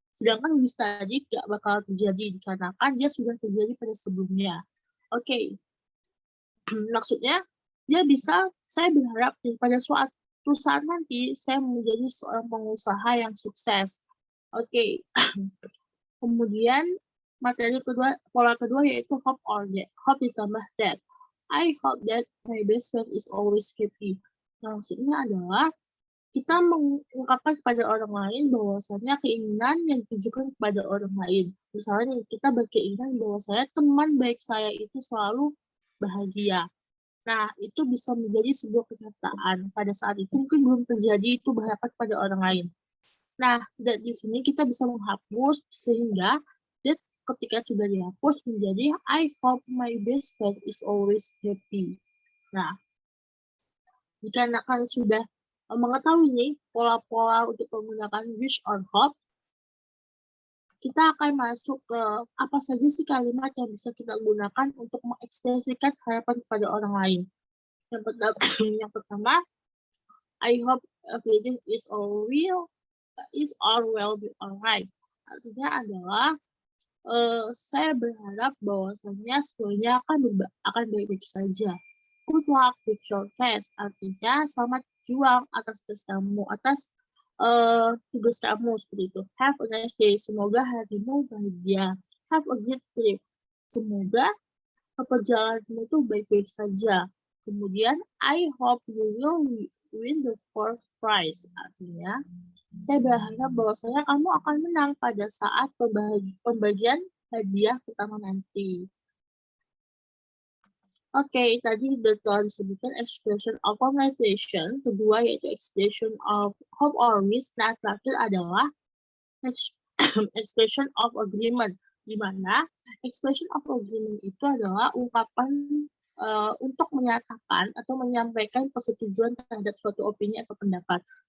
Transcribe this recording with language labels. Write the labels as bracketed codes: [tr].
[id] Sedangkan wish tadi tidak bakal terjadi dikarenakan dia sudah terjadi pada sebelumnya. Oke. Maksudnya dia bisa, saya berharap pada suatu saat nanti saya menjadi seorang pengusaha yang sukses. Oke. Kemudian materi kedua, pola kedua yaitu hope or that. Hope ditambah that. [en] I hope that my best friend is always happy. [id] Maksudnya adalah kita mengungkapkan kepada orang lain bahwasanya keinginan yang ditujukan kepada orang lain. Misalnya kita berkeinginan bahwa teman baik saya itu selalu bahagia. Nah, itu bisa menjadi sebuah kenyataan. Pada saat itu mungkin belum terjadi, itu berharap pada orang lain. Nah, di sini kita bisa menghapus sehingga that ketika sudah dihapus menjadi [en] I hope my best friend is always happy. [id] Nah, jika kalian sudah mengetahui nih pola-pola untuk menggunakan wish or hope, kita akan masuk ke apa saja sih kalimat yang bisa kita gunakan untuk mengekspresikan harapan kepada orang lain. [en] Yang pertama, I hope everything is all well be alright. [id] Artinya adalah saya berharap bahwasanya semuanya akan baik-baik saja. [en] Good luck with your test. [id] Artinya selamat juang atas tes kamu, atas tugas kamu seperti itu. [en] Have a nice day. [id] Semoga harimu bahagia. [en] Have a good trip. [id] Semoga perjalananmu itu baik-baik saja. Kemudian, [en] I hope you will win the first prize. [id] Artinya, saya berharap bahwasanya kamu akan menang pada saat pembagian hadiah pertama nanti. Oke, tadi telah disebutkan expression of congratulation. Kedua yaitu expression of hope or wish. Nah, terakhir adalah expression of agreement, di mana expression of agreement itu adalah ungkapan untuk menyatakan atau menyampaikan persetujuan terhadap suatu opini atau pendapat.